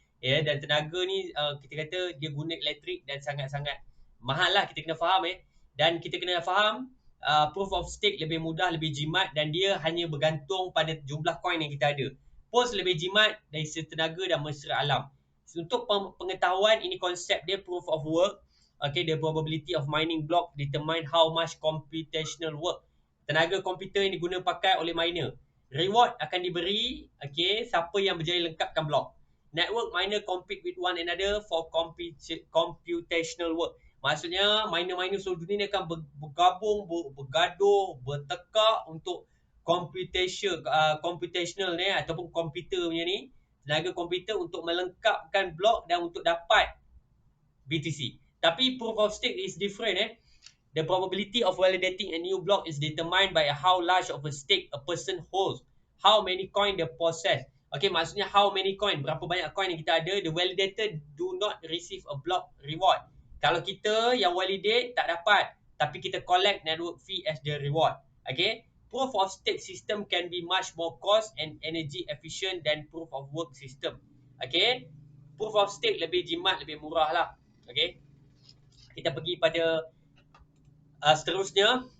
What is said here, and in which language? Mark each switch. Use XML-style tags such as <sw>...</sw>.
<ms>Ya, dan tenaga ni kita kata dia guna elektrik dan sangat-sangat mahal lah, kita kena faham Dan kita kena faham proof of stake lebih mudah, lebih jimat dan dia hanya bergantung pada jumlah koin yang kita ada. POS lebih jimat dari segi tenaga dan mesra alam. Untuk pengetahuan, ini konsep dia proof of work.</ms> <en>Okay, the probability of mining block determine how much computational work.</en> <ms>Tenaga komputer yang diguna pakai oleh miner. Reward akan diberi, okay, siapa yang berjaya lengkapkan blok.</ms> <en>Network miner compete with one another for computational work.</en> <ms>Maksudnya miner-miner seluruh dunia ni akan bergabung, bergaduh, bertekak untuk computational ni ataupun komputer punya ni, tenaga komputer untuk melengkapkan blok dan untuk dapat BTC.</ms> <en>Tapi proof of stake is different The probability of validating a new block is determined by how large of a stake a person holds. How many coin they possess. Okay, maksudnya how many coin, berapa banyak coin yang kita ada. The validator do not receive a block reward.</en> <ms>Kalau kita yang validate tak dapat, tapi kita collect network fee as the reward.</ms> <en>Okay, proof of stake system can be much more cost and energy efficient than proof of work system.</en> <ms>Okay, proof of stake lebih jimat, lebih murah lah. Okay, kita pergi pada seterusnya.</ms>